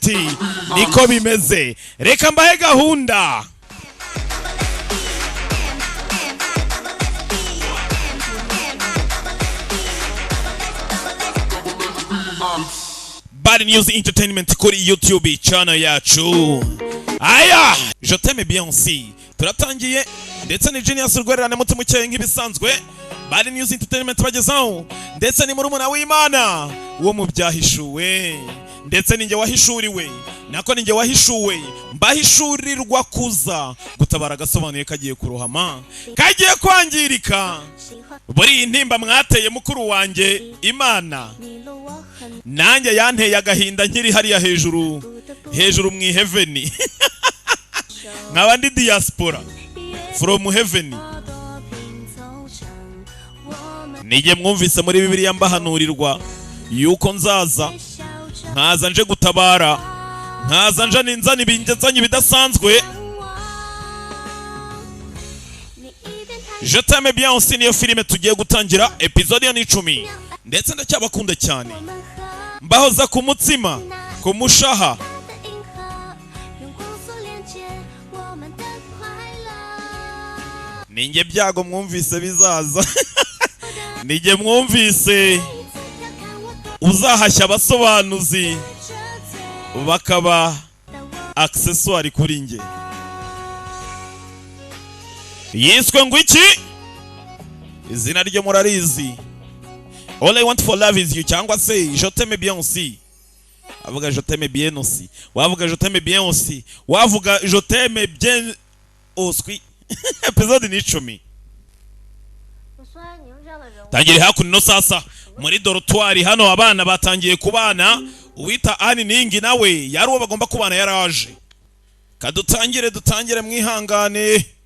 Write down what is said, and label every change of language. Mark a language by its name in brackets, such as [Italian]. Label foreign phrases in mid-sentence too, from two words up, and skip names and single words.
[Kinyarwanda] Niko bimeze. Reka mbahe gahunda. Bad News Entertainment kuri YouTube channel yacu. Aya, je t'aime bien aussi. Turatangiye ndetse ni Genius Rwererane mutima ukeye nk'ibisanzwe. Bad News Entertainment bagezaho ndetse ni murumuna w'Imana wo mu byahishuwe ndetse ninjye wahishuriwe nako ninjye wahishuwe mbahishurirwa kuza gutabara gasobanuye kagiye kurohama kagiye kwangirika. Buri intimba mwateye mukuru wanjye Imana nanjye yanteye agahinda nkiri hariya hejuru mu heaven. Nkabandi [English] diaspora from heaven. [Kinyarwanda] Nige mwumvise muri Bibiliya mbahanurirwa yuko nzaza nkaza nje gutabara, nkaza nje ninzana ibingezanye bidasanzwe. Je t'aime bien aussi niyo filime tugiye gutangira episode ya 10 ndetse ndacyabakunda cyane mbahoza ku mutsima ku mushaha. Ninge byago mwumvise bizaza. Nige mwumvise uzahashya abasobanuzi bakaba accessoire kuri nge. Yiswe ngo iki? Izina ryo murarizi. All I want for love is you cyangwa se je t'aime bien aussi. Wavuga je t'aime bien aussi. Wavuga je t'aime bien aussi. Wavuga je t'aime bien aussi. Episode ni 10. Tangire hakuno sasa muri dortoir hano abana batangiye kubana. Uwita Ani Ningi nawe yari uwo bagomba kubana yaraje. Dutangire mwihangane.